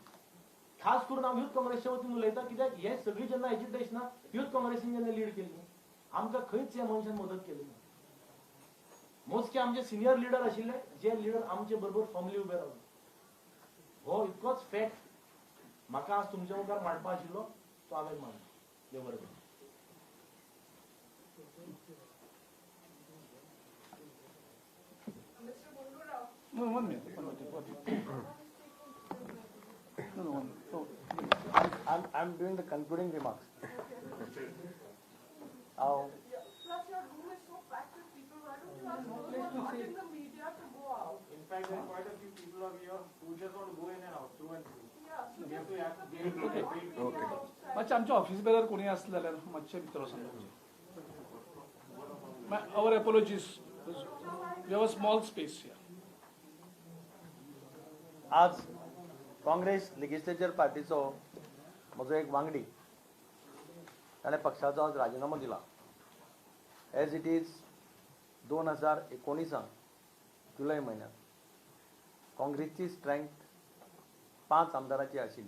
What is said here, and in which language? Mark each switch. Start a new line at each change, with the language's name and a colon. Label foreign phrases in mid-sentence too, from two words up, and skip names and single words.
Konkani: खास करून हांव यूथ काँग्रेसच्या वतीन उलयता, कित्याक हे सगळी जेन्ना एजिटेशनां यूथ काँग्रेसीन जेन्ना लीड केल्ली, आमकां खंयच ह्या मनशान मदत केली ना. मोजके आमचे सिनियर लीडर आशिल्ले, जे लीडर आमचे बरोबर फॉर्मली उबे रावले. हो इतकोच फॅक्ट म्हाका आज तुमच्या मुखार मांडपा आशिल्लो, तो हांवें मांडलो. देव बरें करूं.
English: One minute. No. So, I'm doing the concluding remarks. Plus, your room is so packed with people. Why don't you ask those who are not in the media to go out? In fact, there are quite a few people over here just want to go in and out, through and through. Yeah, so We have just to wait. Okay.
Konkani: मातशें आमच्या ऑफिस बेजार कोणी आसलें जाल्यार मातशें भितर वचून
English: our apologies. We have a small space here.
Konkani: आज काँग्रेस लेजिस्लेचर पार्टीचो म्हजो एक वांगडी ताणें पक्षाचो आज राजिनामो दिला.
English: as it is
Konkani: 2019 जुलय म्हयन्यांत काँग्रेसची स्ट्रेंथ 5 आमदारांची आशिल्ली.